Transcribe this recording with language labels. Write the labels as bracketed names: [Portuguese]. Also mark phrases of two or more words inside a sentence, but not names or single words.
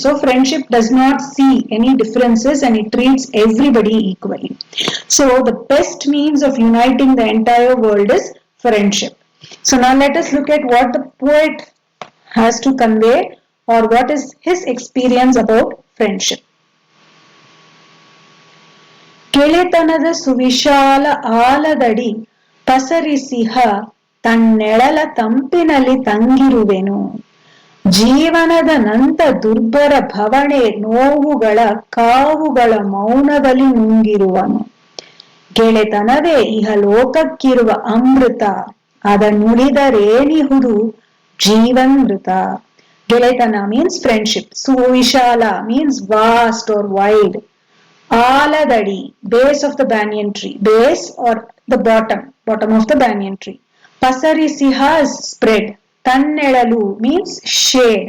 [English] So friendship does not see any differences and it treats everybody equally. So the best means of uniting the entire world is friendship. So now let us look at what the poet has to convey or what is his experience about friendship. [Kannada] ಗೆಳೆತನದ ಸುವಿಶಾಲ ಆಲದಡಿ ಪಸರಿಸಿಹ ತನ್ನೆಳಲ ತಂಪಿನಲ್ಲಿ ತಂಗಿರುವೆನು ಜೀವನದ ನಂತ ದುರ್ಬರ ಭವಣೆ ನೋವುಗಳ ಕಾವುಗಳ ಮೌನದಲ್ಲಿ ನುಂಗಿರುವನು ಗೆಳೆತನವೇ ಇಹಲೋಕಕ್ಕಿರುವ ಅಮೃತ ಅದನ್ನುಳಿದರೇನಿಹುದು ಜೀವನ್ಮೃತ. [English] Geletana means friendship. Suvishala means vast or wide. Aladadi, base of the banyan tree. Base or the bottom of the banyan tree. Pasarisiha is spread. Tannelalu means shade.